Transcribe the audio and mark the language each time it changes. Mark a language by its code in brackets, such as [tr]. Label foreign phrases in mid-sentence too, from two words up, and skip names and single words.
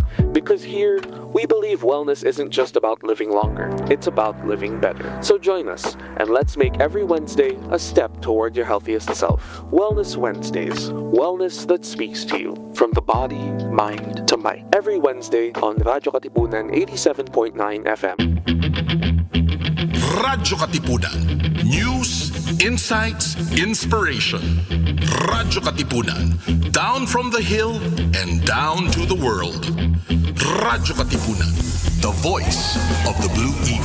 [en] Because here, we believe wellness isn't just about living longer, it's about living better. So join us, and let's make every Wednesday a step toward your healthiest self. Wellness Wednesdays, wellness that speaks to you. From the body, mind, to might. Every Wednesday on Radyo Katipunan 87.9 FM. Radyo Katipunan. News, insights, inspiration. Radyo Katipunan. Down from the hill and down to the world. Radyo Katipunan. The voice of the blue